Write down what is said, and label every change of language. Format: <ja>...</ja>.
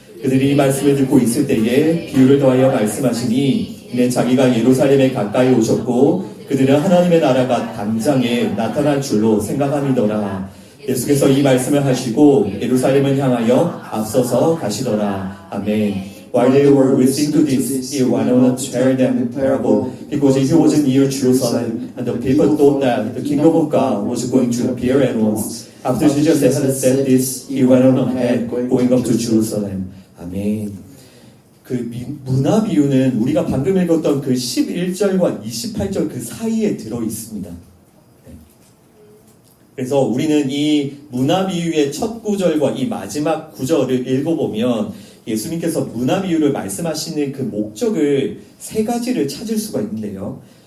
<ko>그들이 이 말씀을 듣고 있을 때에 비유를 더하여 말씀하시니 이는 자기가 예루살렘에 가까이 오셨고 그들은 하나님의 나라가 당장에 나타날 줄로 생각함이더라. 예수께서 이 말씀을 하시고 예루살렘을 향하여 앞서서 가시더라. 아멘.</ko> <en>While they were listening to this, he went on to tell them a parable, because he was near Jerusalem, and the people thought that the kingdom of God was going to appear at once. After Jesus had said this, he went on ahead, going up to Jerusalem.</en> <ko>아멘. 문화 비유는 우리가 방금 읽었던 그 11절과 28절 그 사이에 들어 있습니다. 그래서 우리는 이 문화 비유의 첫 구절과 이 마지막 구절을 읽어보면 예수님께서 문화 비유를 말씀하시는 그 목적을 세 가지를 찾을 수가 있는데요.</ko>